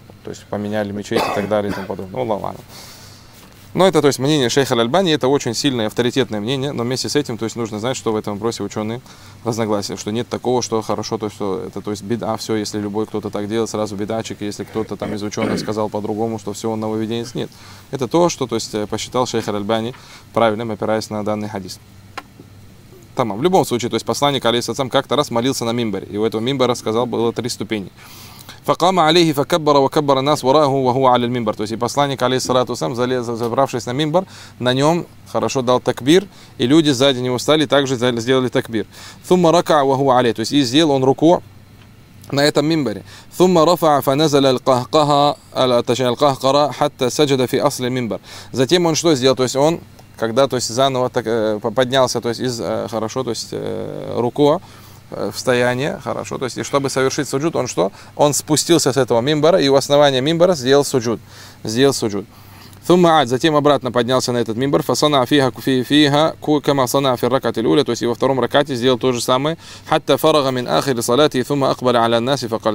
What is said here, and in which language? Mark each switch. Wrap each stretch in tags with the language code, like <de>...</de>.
<ru>То есть поменяли мечеть и так далее и тому подобное. Ну, ладно. Но это, то есть, мнение шейха Аль-Альбани, это очень сильное авторитетное мнение, но вместе с этим, то есть, нужно знать, что в этом вопросе ученые разногласия, что нет такого, что хорошо, то есть, что это, то есть, беда, все, если любой кто-то так делает, сразу бедачик, если кто-то там из ученых сказал по-другому, что все, он нововведенец, нет. Это то, что, то есть, посчитал шейх Аль-Альбани правильным, опираясь на данный хадис. Тамам. В любом случае, то есть, посланник, алейхиссалям, как-то раз молился на мимбаре, и у этого мимбара, сказал, было три ступени.</ru> <ar>فقام عليه فكبر وكبر الناس وراه وهو على المنبر.</ar> <ru>То есть и посланник алейхиссалату вассалям, залез, забравшись на мимбар, на нем хорошо дал такбир, и люди сзади него встали, также сделали такбир.</ru> <ar>ثم ركع وهو عليه.</ar> <ru>То есть и сделал он руку на этом мимбаре.</ru> <ar>ثم رفع فنزل القهقه اتجاه القهقرة حتى سجد في اصل المنبر.</ar> <ru>Затем он что сделал? То есть он когда, то есть заново так, поднялся, то есть из хорошо, то есть руку в стояние, хорошо, то есть, и чтобы совершить суджуд, он что? Он спустился с этого мимбара, и у основания мимбара сделал суджуд. Сделал суджуд.</ru> <ar>Суммаад,</ar> <ru>затем обратно поднялся на этот мимбар,</ru> <ar>фасана афиха куфифиха кама сана афир ракат илуля,</ar> <ru>то есть, и во втором ракате сделал то же самое,</ru> <ar>хатта фарага мин ахир салати, и сумма акбаля аля нас и факаль.</ar>